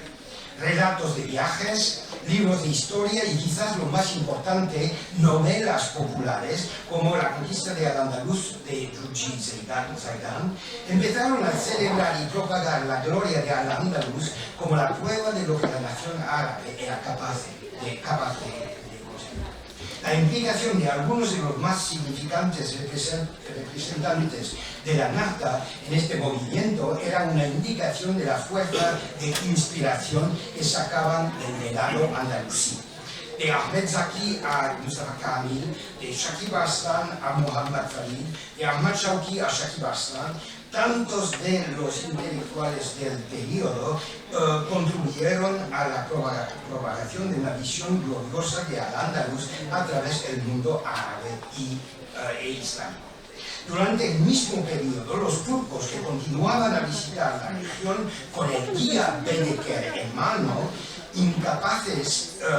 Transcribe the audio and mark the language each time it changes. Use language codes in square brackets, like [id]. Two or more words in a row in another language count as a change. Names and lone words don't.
[es] Relatos de viajes, libros de historia y quizás lo más importante, novelas populares como La conquista de Al-Ándalus de Yuji Zaidan, empezaron a celebrar y propagar la gloria de Al-Ándalus como la prueba de lo que la nación árabe era capaz de conseguir. La implicación de algunos de los más significantes representantes de la Nahda en este movimiento era una indicación de la fuerza de inspiración que sacaban del legado andalusí. De Ahmed Zaki a Mustafa Kamil, de Shakib Arslan a Muhammad Farid, de Ahmad Shauki a Shakib Arslan, tantos de los intelectuales del periodo contribuyeron a la propagación de una visión gloriosa de Al-Ándalus a través del mundo árabe e islámico. Durante el mismo periodo, los turcos que continuaban a visitar la región con el guía Bedeker en mano, incapaces